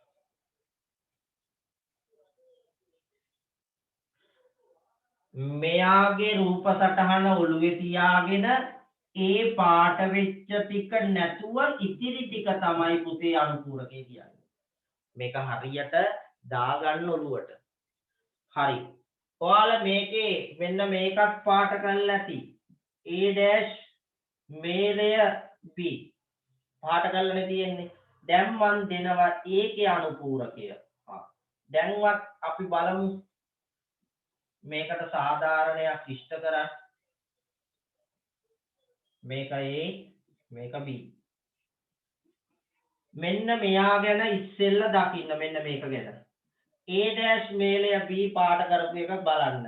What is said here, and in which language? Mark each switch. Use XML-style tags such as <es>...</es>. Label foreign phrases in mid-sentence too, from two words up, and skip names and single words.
<si>මෙයාගේ රූප සටහන ඔළුවේ තියාගෙන ඒ පාට වෙච්ච ටික නැතුව ඉතිරි ටික තමයි පුතේ අනුපූරකය කියන්නේ. මේක හරියට දාගන්න ඔළුවට. හරි. ඔයාලා මේකේ මෙන්න මේකක් පාට කරලා ඇති. A dash මේලය B පාට කරලානේ තියෙන්නේ. දැන් මන් දෙනවා ඒකේ අනුපූරකය. දැන්වත් අපි බලමු මේකට සාධාරණයක් ඉෂ්ට කරන්න. මේක A මේක B. මෙන්න මෙයා ගැන ඉස්සෙල්ලා දකින්න මෙන්න මේක ගැන. A dash මේලය B පාට කරපු එක බලන්න.</si>